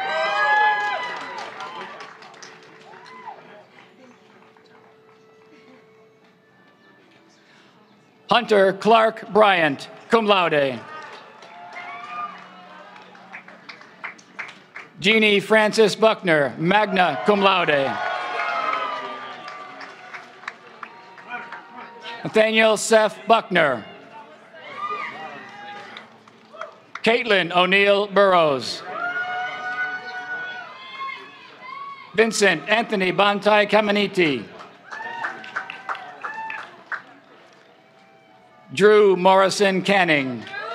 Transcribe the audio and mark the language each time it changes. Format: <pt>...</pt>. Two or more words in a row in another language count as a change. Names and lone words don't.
<en>Hunter Clark Bryant,</en> <la>cum laude.</la> <en>Jeannie Francis Buckner,</en> <la>magna cum laude.</la> <en>Nathaniel Seth Buckner. Caitlin O'Neill Burrows. Vincent Anthony Bantai Caminiti. Drew Morrison Canning.</en>